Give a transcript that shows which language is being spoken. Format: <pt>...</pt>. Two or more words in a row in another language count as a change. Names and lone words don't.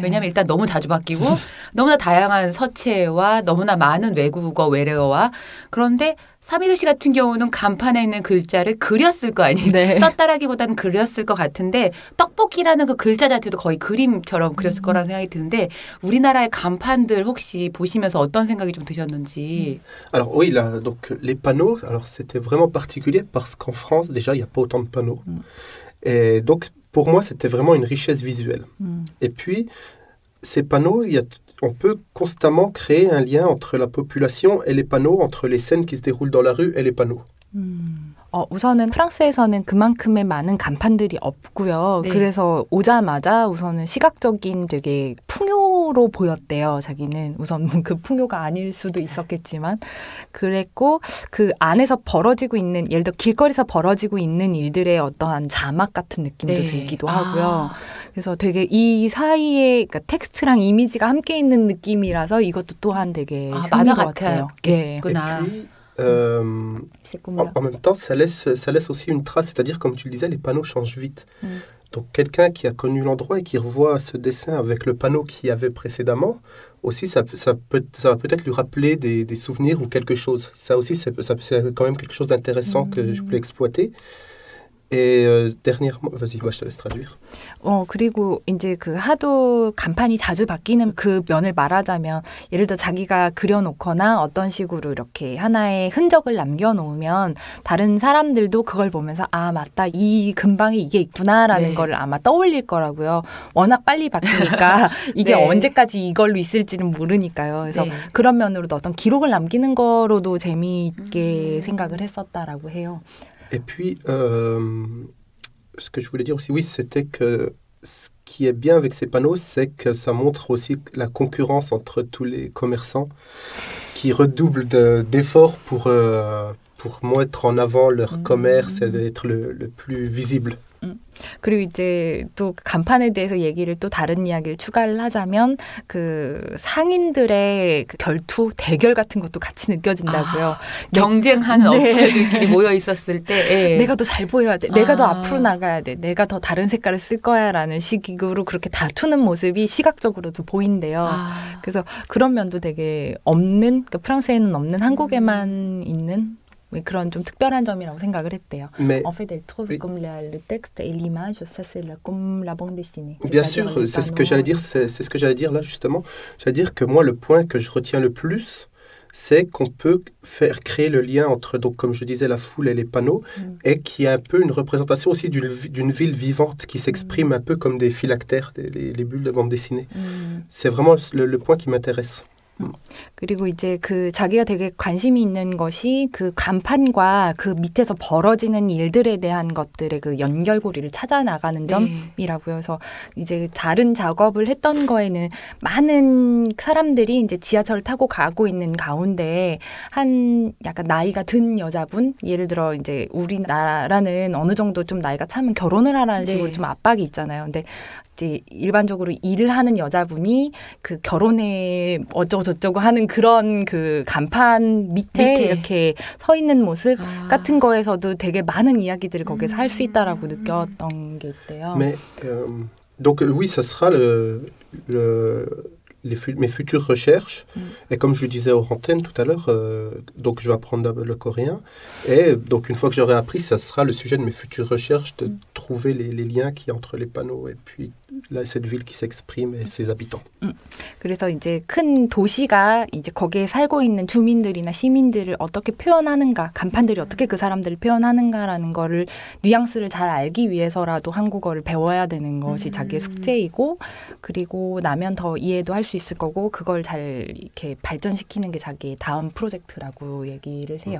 <ko>왜냐하면 일단 너무 자주 바뀌고 너무나 다양한 서체와 너무나 많은 외국어 외래어와 그런데 사미르 씨 같은 경우는 간판에 있는 글자를 그렸을 거 아니에요. 네. 썼다라기보다는 그렸을 것 같은데 떡볶이라는 그 글자 자체도 거의 그림처럼 그렸을 거라는 생각이 드는데 우리나라의 간판들 혹시 보시면서 어떤 생각이 좀 드셨는지.</ko> <fr>Alors oui, là, donc les panneaux, alors c'était vraiment particulier parce qu'en France déjà il n'y a pas autant de panneaux. Et donc pour moi c'était vraiment une richesse visuelle. Et puis ces panneaux, on peut constamment créer un lien entre la population et les panneaux, entre les scènes qui se déroulent dans la rue et les panneaux.</fr> <ko>우선은 프랑스에서는 그만큼의 많은 간판들이 없고요. 네. 그래서 오자마자 우선은 시각적인 되게 풍요로 보였대요. 자기는 우선 그 풍요가 아닐 수도 있었겠지만 그랬고 그 안에서 벌어지고 있는 예를 들어 길거리에서 벌어지고 있는 일들의 어떠한 자막 같은 느낌도 네. 들기도 하고요. 그래서 되게 이 사이에 그러니까 텍스트랑 이미지가 함께 있는 느낌이라서 이것도 또한 되게 만화 생긴 것 같아요. 예.</ko> <fr>Et puis, en même temps, ça laisse aussi une trace, c'est-à-dire, comme tu le disais, les panneaux changent vite. Donc, quelqu'un qui a connu l'endroit et qui revoit ce dessin avec le panneau qu'il y avait précédemment, aussi, ça va peut-être lui rappeler des souvenirs ou quelque chose. Ça aussi, c'est quand même quelque chose d'intéressant que je voulais exploiter. Et dernièrement, vas-y, je te laisse traduire.</fr> <ko>그리고 이제 그 하도 간판이 자주 바뀌는 그 면을 말하자면 예를 들어 자기가 그려놓거나 어떤 식으로 이렇게 하나의 흔적을 남겨놓으면 다른 사람들도 그걸 보면서 맞다 이 근방에 이게 있구나라는 네. 거를 아마 떠올릴 거라고요. 워낙 빨리 바뀌니까 이게 네. 언제까지 이걸로 있을지는 모르니까요. 그래서 네. 그런 면으로도 어떤 기록을 남기는 거로도 재미있게 생각을 했었다라고 해요.</ko> <fr>Et puis, ce que je voulais dire aussi, oui, c'était que ce qui est bien avec ces panneaux, c'est que ça montre aussi la concurrence entre tous les commerçants qui redoublent d'efforts pour mettre en avant leur commerce et être le plus visible.</fr> <ko>그리고 이제 또 간판에 대해서 얘기를 또 다른 이야기를 추가를 하자면 그 상인들의 그 결투 대결 같은 것도 같이 느껴진다고요. 경쟁하는 네. 업체들끼리 모여 있었을 때 내가 더 잘 보여야 돼. 내가 더 앞으로 나가야 돼. 내가 더 다른 색깔을 쓸 거야라는 식으로 그렇게 다투는 모습이 시각적으로도 보인대요. 그래서 그런 면도 되게 없는 그러니까 프랑스에는 없는 한국에만 있는 그런 좀 특별한 점이라고 생각을 했대요.</ko> <fr>Mais En fait, elle trouve oui. comme le texte et l'image, ça c'est comme la bande dessinée. Bien sûr, c'est ce que j'allais dire. C'est ce que j'allais dire là justement. J'allais dire que moi, le point que je retiens le plus, c'est qu'on peut faire créer le lien entre, donc, comme je disais, la foule et les panneaux, et qui est un peu une représentation aussi d'une ville vivante qui s'exprime un peu comme des phylactères, les bulles de bande dessinée. C'est vraiment le point qui m'intéresse.</fr> <ko>그리고 이제 그 자기가 되게 관심이 있는 것이 그 간판과 그 밑에서 벌어지는 일들에 대한 것들의 그 연결고리를 찾아 나가는 점이라고요. 그래서 이제 다른 작업을 했던 거에는 많은 사람들이 이제 지하철을 타고 가고 있는 가운데 한 약간 나이가 든 여자분, 예를 들어 이제 우리나라는 어느 정도 좀 나이가 차면 결혼을 하라는 식으로 좀 압박이 있잖아요. 근데 이제 일반적으로 일을 하는 여자분이 그 결혼에 어쩌고 저쩌고 하는 그런 그 간판 밑에 이렇게 서 있는 모습 같은 거에서도 되게 많은 이야기들을 거기서 할 수 있다라고 느꼈던 게 있대요.</ko> <fr>Mais, donc oui, ça sera mes futures recherches. Et comme je le disais aux antennes tout à l'heure, donc je vais apprendre le coréen. Et donc une fois que j'aurai appris, ça sera le sujet de mes futures recherches, de trouver les liens qu'il y a entre les panneaux et puis là, cette ville qui s'exprime et ses habitants.</fr> <ko>그래서 이제 큰 도시가 이제 거기에 살고 있는 주민들이나 시민들을 어떻게 표현하는가, 간판들이 어떻게 그 사람들을 표현하는가라는 거를 뉘앙스를 잘 알기 위해서라도 한국어를 배워야 되는 것이 자기의 숙제이고, 그리고 나면 더 이해도 할 수 있을 거고, 그걸 잘 이렇게 발전시키는 게 자기의 다음 프로젝트라고 얘기를 해요.</ko>